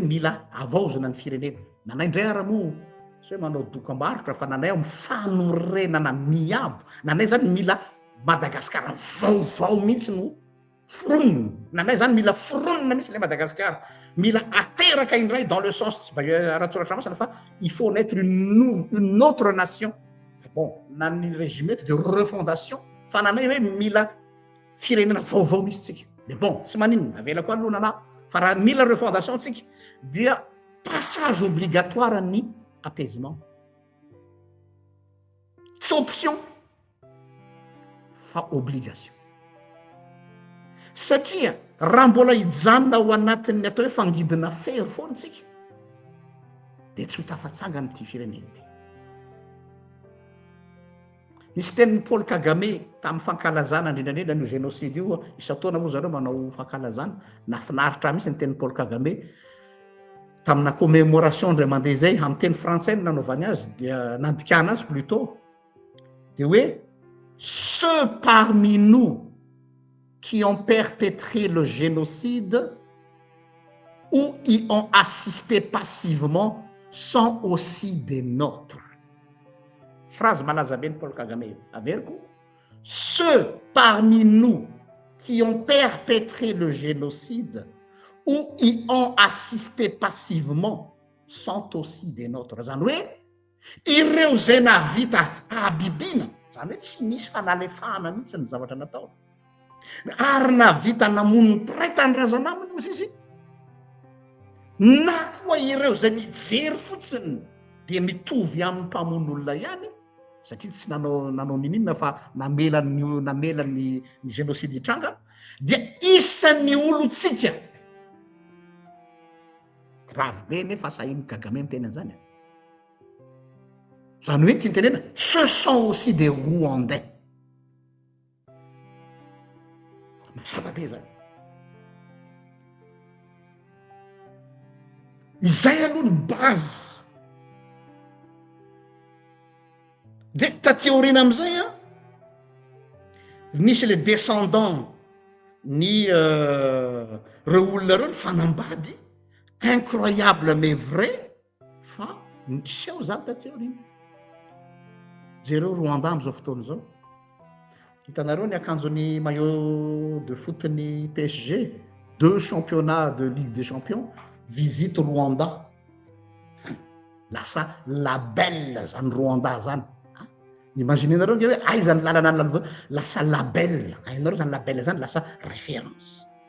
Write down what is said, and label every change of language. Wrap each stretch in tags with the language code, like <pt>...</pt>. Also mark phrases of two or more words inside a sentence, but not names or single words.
<mg>mila avaozana ny firenena nanay indray ara-mo sy hoe manao dokam-barotra fa nanay amin'ny fanorenana miabo nanay zany mila madagasikara vaovao mihitsy no foronina nanay zany mila foronina mihitsy le madagasikara mila ateraka indray</mg> <fr>dans le sens</fr> <mg>rahatsoratra masana fa</mg> <fr>il faut naître une autre nation bon</fr> <mg>nany</mg> <fr>régime de refondation</fr> <mg>fa nanay hoe mila firenena vaovao misy tsika</mg> <fr>mais bon</fr> <mg>tsy maninona avela koa aloha nana fa raha mila refondation tsika dia</mg> <fr>passage obligatoire</fr> <mg>ny apaisement tsy option fa obligation satria raha mbola hijanona ao anatin'ny atao hoe fangidina fery foany tsika de tsy ho tafatsanga am'ty fireneny ty nisy tenin'ny Paul Kagame tamin'ny fankalazana indrindrandrindra nio génocide io isataona moa zareo manao fankalazana nafinaritra misy ny tenin'ny Paul Kagame tamina commémoration ndray mandeha zay amin'ny teny frantsay no nanaovany azy dia nandikana azy plutôt de hoe</mg> <fr>ceux parmi nous qui ont perpétré le génocide ou y ont assisté passivement sont aussi des nôtres. Phrase</fr> <mg>malaza be ny Paul Kagame averiko</mg> <fr>ceux parmi nous qui ont perpétré le génocide ou y ont assisté passivement sont aussi des nôtres.</fr> <mg>Zany hoe ireo zay navita abibina zany hoe tsy misy fanalefahana mihitsy ny zavatra natao ary navita namono traitany razanaminy ozy izy na koa ireo zay nijery fotsiny de mitovy amin'ny mpamon'olona ihany satria tsy nanao ninina fa namela ny génocide hitranga dia isan'ny olotsika grave be nefa sahiny Kagame miteny an'izany zany hoe tia nytenena</mg> <fr>ce sont aussi des Rwandais</fr> <mg>mazava be zany izay aloha ny base de tateorina am'izay a nisy</mg> <fr>le descendant</fr> <mg>ny reo olona reo ny fanambady</mg> <fr>incroyable mais</fr> <mg>vrai fa niseho zany tateorina jereo Rwanda am'izao fotoana zao hitanareo ny akanjon'ny</mg> <fr>maillot de foot</fr> <mg>ny PSG 2</mg> <fr>championnats de Ligue des Champions</fr> <mg>visite Rwanda lasa label zany Rwanda zany imaginenareo nge hoe ay zany lalana ny lasa label ainareo zany label zany lasa référence</mg>